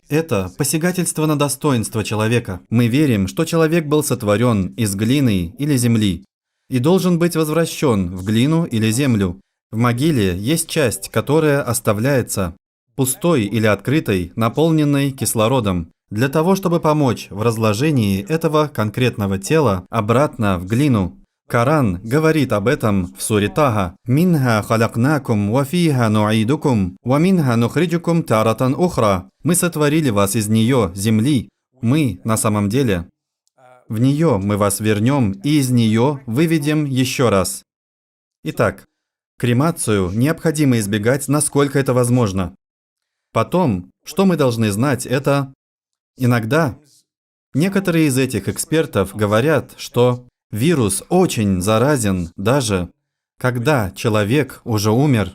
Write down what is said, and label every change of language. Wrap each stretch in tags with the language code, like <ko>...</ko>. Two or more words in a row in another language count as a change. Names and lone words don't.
<ru>Это посягательство на достоинство человека. Мы верим, что человек был сотворен из глины или земли и должен быть возвращен в глину или землю. В могиле есть часть, которая оставляется пустой или открытой, наполненной кислородом, для того, чтобы помочь в разложении этого конкретного тела обратно в глину. Коран говорит об этом в суре Таха.</ru> <ar>«منها خلقناكم، وفيها نعيدكم، ومنها نخرجكم تارة أخرى».</ar> <ru>Мы сотворили вас из нее, земли. Мы, на самом деле, в нее мы вас вернем и из нее выведем еще раз. Итак, кремацию необходимо избегать, насколько это возможно. Потом, что мы должны знать, это иногда некоторые из этих экспертов говорят, что вирус очень заразен даже когда человек уже умер.</ru>